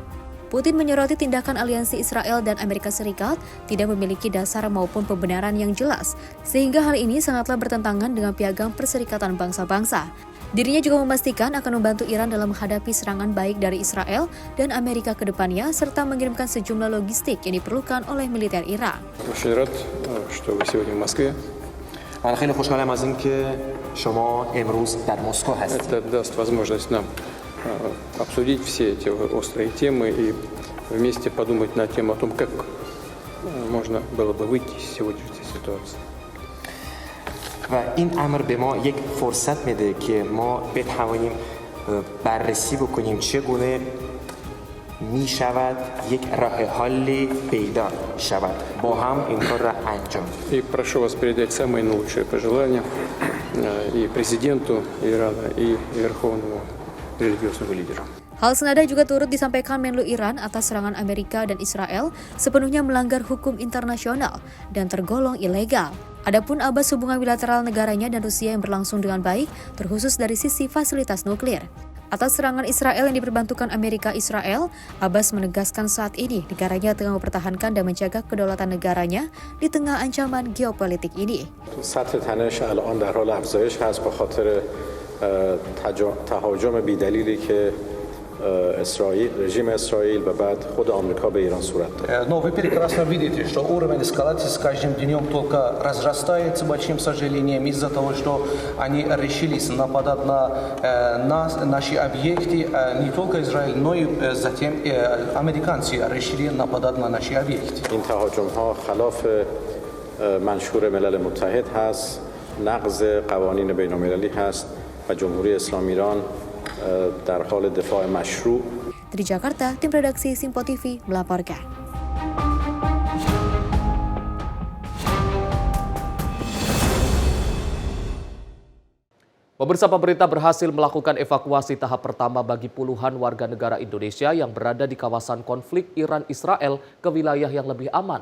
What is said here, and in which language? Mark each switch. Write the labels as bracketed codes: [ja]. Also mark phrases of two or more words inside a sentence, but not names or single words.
[id] Putin menyoroti tindakan aliansi Israel dan Amerika Serikat tidak memiliki dasar maupun pembenaran yang jelas, sehingga hal ini sangatlah bertentangan dengan piagam Perserikatan Bangsa-Bangsa. Dirinya juga memastikan akan membantu Iran dalam menghadapi serangan baik dari Israel dan Amerika ke depannya, serta mengirimkan sejumlah logistik yang diperlukan oleh militer Iran. [fa] من خیلی خوشحالم از اینکه شما امروز در مسکو هستید. [ru] Это даст возможность нам обсудить все эти острые темы и вместе подумать на тему о том, как можно было бы выйти из сегодняшней ситуации. [fa] و این امر به ما یک فرصت میده که ما بتوانیم بررسی بکنیم چگونه می شود یک راه حلی پیدا شود با هم این کار را انجام. [ru] И прошу вас передать самые наилучшие пожелания и президенту Ирана, и верховному религиозному лидеру. [id] Hal senada juga turut disampaikan Menlu Iran atas serangan Amerika dan Israel sepenuhnya melanggar hukum internasional dan tergolong ilegal. Adapun Abbas hubungan bilateral negaranya dan Rusia yang berlangsung dengan baik, terkhusus dari sisi fasilitas nuklir. Atas serangan Israel yang diperbantukan Amerika Israel, Abbas menegaskan saat ini negaranya tengah mempertahankan dan menjaga kedaulatan negaranya di tengah ancaman geopolitik ini. [fa] سطح تنش الان در حال افزایش هست به خاطر تهاجم بی‌دلیلی که [ru] режим Израиль [fa] و بعد خود آمریکا به ایران صورت داد. [ru] Но вы прекрасно видите, что уровень эскалации с каждым днем только разрастается, большим сожалением, из-за того, что они решились нападать на нас, наши объекты, не только Израиль, но и затем американцы решили нападать на наши объекты. [fa] این تهاجم‌ها خلاف منشور ملل متحد هست، نقض قوانین بین‌المللی هست و جمهوری اسلامی ایران در حال دفاع مشروع. [id] Dari Jakarta, tim redaksi Simpo TV melaporkan. Pemirsa, pemerintah berhasil melakukan evakuasi tahap pertama bagi puluhan warga negara Indonesia yang berada di kawasan konflik Iran-Israel ke wilayah yang lebih aman.